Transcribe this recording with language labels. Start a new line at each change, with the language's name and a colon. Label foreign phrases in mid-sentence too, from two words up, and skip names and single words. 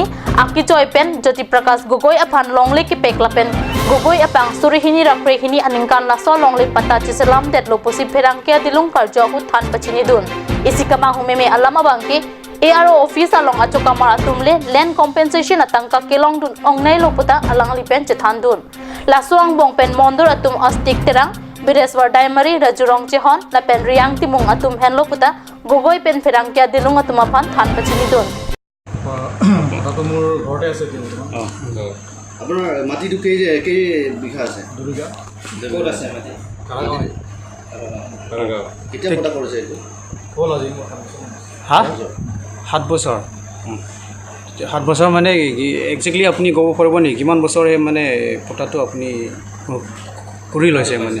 Karbi: aki choi pen Jyoti Prakash Gogoi aphan longle ki pekla pen Gogoi apang surihini raprehini aningkan laso longle pata chiselam det lopusi pherang kia dilung karjo hu than pachini dun isikama humeme alama bangki ARO office along achokamar atumle land compensation atangka kelong dun ongnai loputa alang lipen chethan dun laswang bong pen mondur atum astik terang Bireswar Daimari Rajurong Chehon la pen riang timung atum henlo puta Gogoi pen pherang kia dilung atum aphan than pachini dun
Assamese: কথাটো মোৰ ঘৰতে আছে আপোনাৰ মাটিটো কেই বিঘা আছে 2 বিঘা ক'ত আছে মাটি কাৰাগাঁও কেতিয়া পতা কৰিছে এইটো হ'ল আজি 7 বছৰ 7 বছৰ মানে একজেক্টলি আপুনি ক'ব পাৰিব নেকি কিমান বছৰে মানে পতাটো আপুনি কৰি লৈছে মানে